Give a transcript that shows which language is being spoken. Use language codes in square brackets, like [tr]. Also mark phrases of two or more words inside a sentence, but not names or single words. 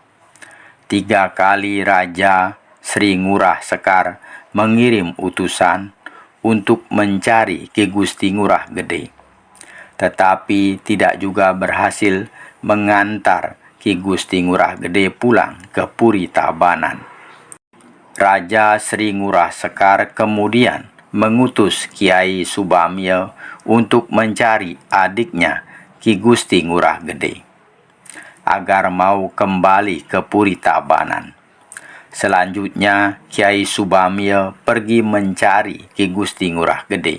[id] 3 kali Raja Sri Ngurah Sekar mengirim utusan untuk mencari Ki Gusti Ngurah Gede, tetapi tidak juga berhasil mengantar Ki Gusti Ngurah Gede pulang ke Puri Tabanan. Raja Sri Ngurah Sekar kemudian mengutus Kiai Subamya untuk mencari adiknya Ki Gusti Ngurah Gede, agar mau kembali ke Puri Tabanan. Selanjutnya, Kiai Subamya pergi mencari Ki Gusti Ngurah Gede.